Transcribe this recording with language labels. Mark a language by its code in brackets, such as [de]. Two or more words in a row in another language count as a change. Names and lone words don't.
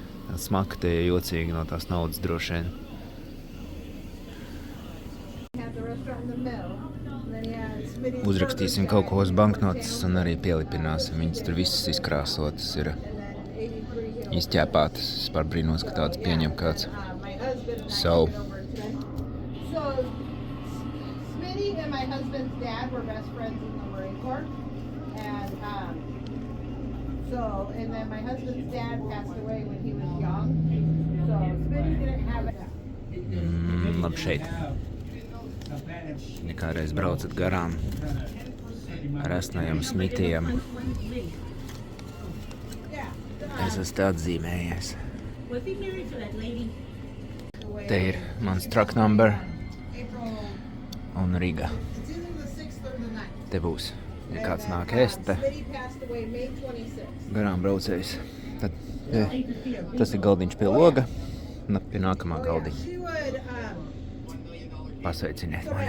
[lv] Smaka te ir jocīgi no tās naudas droši vien. Uzrakstīsim kaut ko uz banknotes un arī pielipināsim. Viņas tur visas izkrāsotas ir izķēpātas. Es pārbrīnos, ka tādas pieņem kāds. [en] So. Smitty and my husband's dad were best friends in the Marine Corps. And then my husband's dad passed away when he was young. So Smitty didn't have it. [lv] Labi šeit. Ja kādreiz braucat garām ar esnajiem Smitiem, es esmu atzīmējies. Te ir mans [en] truck number [lv] un Riga. Te būs. Ja kāds nāk ēst te garām braucējs, tad tas ir galdiņš pie loga un pie nākamā galdiņa. Pasveiciniet mani.